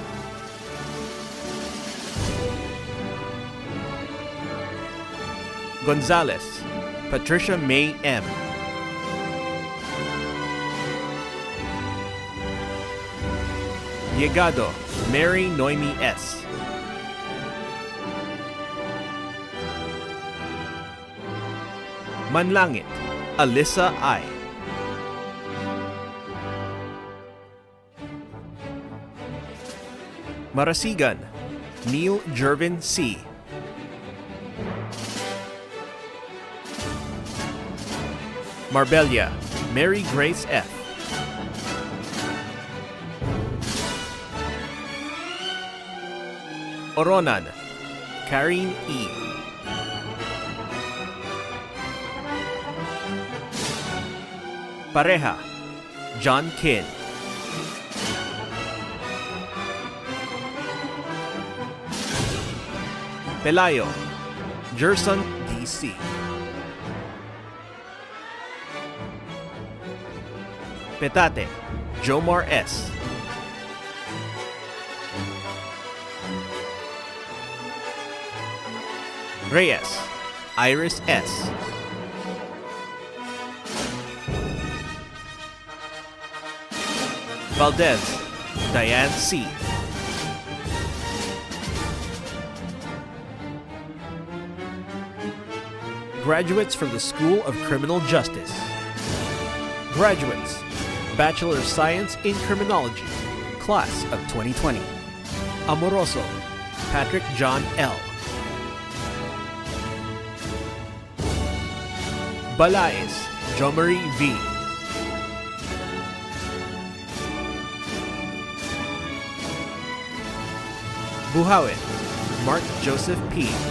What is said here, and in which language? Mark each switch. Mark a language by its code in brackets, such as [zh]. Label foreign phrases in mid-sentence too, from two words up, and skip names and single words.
[en] Gonzalez, Patricia May M. Llegado, Mary Noemi S. Manlangit, Alyssa I. Marasigan, Neil Jervin C. Marbella, Mary Grace F. Oronan, Karine E. Pareja, John Kin. Pelayo, Gerson DC. Petate, Jomar S. Reyes, Iris S. Valdez, Diane C. Graduates from the School of Criminal Justice. Graduates, Bachelor of Science in Criminology, Class of 2020. Amoroso, Patrick John L. Balaes, Jomari V. Buhawin, Mark Joseph P.